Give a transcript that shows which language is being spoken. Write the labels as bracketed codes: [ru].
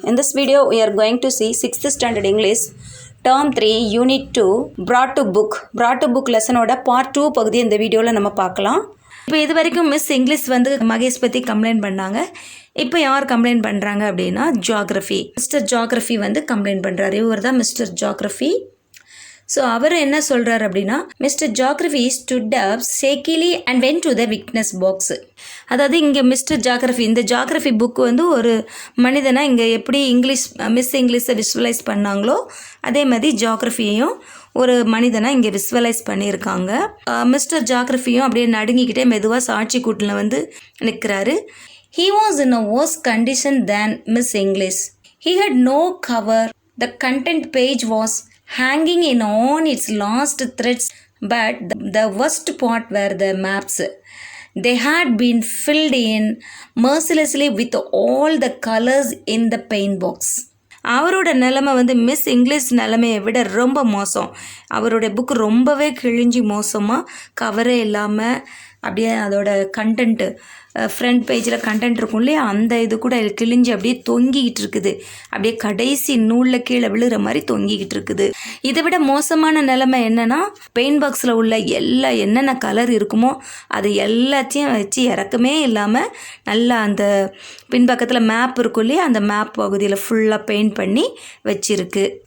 [en] In this video, we are going to see 6th Standard English Term-3 Unit-2 Brought to Book lesson ஓட Part 2 [ta] பகுதி இந்த வீடியோவில் நம்ம பார்க்கலாம். இப்போ இது வரைக்கும் மிஸ் இங்கிலீஷ் வந்து மகேஷ் பற்றி கம்ப்ளைண்ட் பண்ணாங்க. இப்போ யார் கம்ப்ளைண்ட் பண்ணுறாங்க அப்படின்னா ஜியாகிரஃபி. மிஸ்டர் ஜியாகிரஃபி வந்து கம்ப்ளைண்ட் பண்ணுறாரு. இவர் தான் மிஸ்டர் ஜியாகிரஃபி. [en] so [ta] அவர் என்ன சொல்கிறார் அப்படின்னா, [en] Mister geography stood up shakily and went to the witness box. [ta] அதாவது இங்கே மிஸ்டர் ஜியாகிரஃபி, இந்த ஜியாகிரஃபி புக்கு வந்து ஒரு மனிதனை இங்கே எப்படி மிஸ் இங்கிலீஷை விஷுவலைஸ் பண்ணாங்களோ அதே மாதிரி ஜியாகிரஃபியையும் ஒரு மனிதனை இங்கே விஷுவலைஸ் பண்ணியிருக்காங்க. மிஸ்டர் ஜியாகிரஃபியும் அப்படியே நடுங்கிக்கிட்டே மெதுவாக சாட்சி கூட்டில் வந்து நிற்கிறாரு. [en] He was in a worse condition than Miss English. He had no cover. The content page was hanging in on its last threads, but the worst part were the maps. They had been filled in mercilessly with all the colors in the paint box. [ta] அவரோட நிலைமை வந்து miss English நிலைமையை விட ரொம்ப மோசம். அவருடைய book ரொம்பவே கிழிஞ்சி மோசமாக, கவரே இல்லாமல் அப்படியே அதோட கண்டென்ட்டு ஃப்ரண்ட் பேஜில் கண்டென்ட் இருக்கும் இல்லையா, அந்த இது கூட கிழிஞ்சு அப்படியே தொங்கிக்கிட்டு இருக்குது. அப்படியே கடைசி நூலில் கீழே விழுகிற மாதிரி தொங்கிக்கிட்டு இருக்குது. இதை விட மோசமான நிலைமை என்னென்னா, பெயிண்ட் பாக்ஸில் உள்ள என்னென்ன கலர் இருக்குமோ அது எல்லாத்தையும் வச்சு இறக்கமே இல்லாமல் நல்லா அந்த பின்பக்கத்தில் மேப் இருக்கும் இல்லையா, அந்த மேப் பகுதியில் ஃபுல்லாக பெயிண்ட் பண்ணி வச்சிருக்கு.